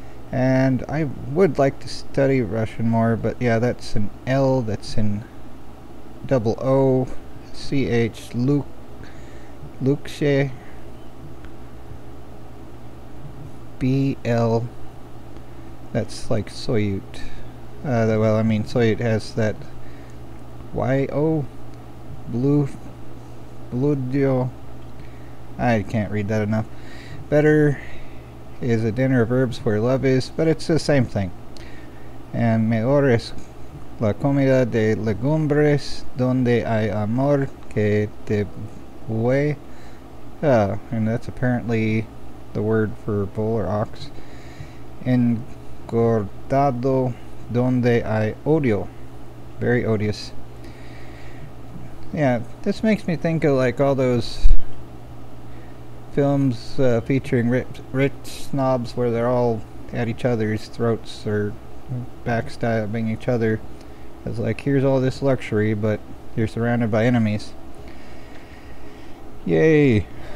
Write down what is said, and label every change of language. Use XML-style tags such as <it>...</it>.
<en>And I would like to study Russian more, but yeah, that's an L, that's in double O, CH, Lukshe, BL, that's like Soyut. Well, I mean, Soyut has that YO, Bludio, I can't read that enough. Better is a dinner of herbs where love is, but it's the same thing.</en> <es>And mejor es la comida de legumbres donde hay amor que de buey.</es> <en>And that's apparently the word for bull or ox.</en> <es>Engordado donde hay odio.</es> <en>Very odious. Yeah, this makes me think of like all those films featuring rich snobs where they're all at each other's throats or backstabbing each other. It's like, here's all this luxury, but you're surrounded by enemies. Yay!</en>